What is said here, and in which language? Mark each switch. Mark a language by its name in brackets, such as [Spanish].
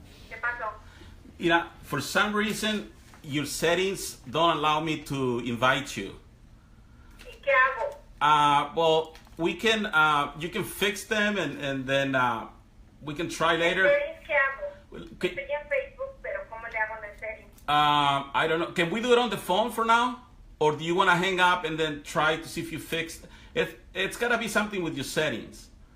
[Spanish] ¿Qué pasó? [English] Mira, for some reason, your settings don't allow me to invite you. [Spanish] ¿Y qué hago? [English] Well, we can, you can fix them and then we can try later. [Spanish] ¿Settings qué hago? Okay. Estoy en Facebook, pero ¿cómo le hago en el settings? [English] I don't know. Can we do it on the phone for now? Or do you want to hang up and then try to see if you fixed it? It's got to be something with your settings.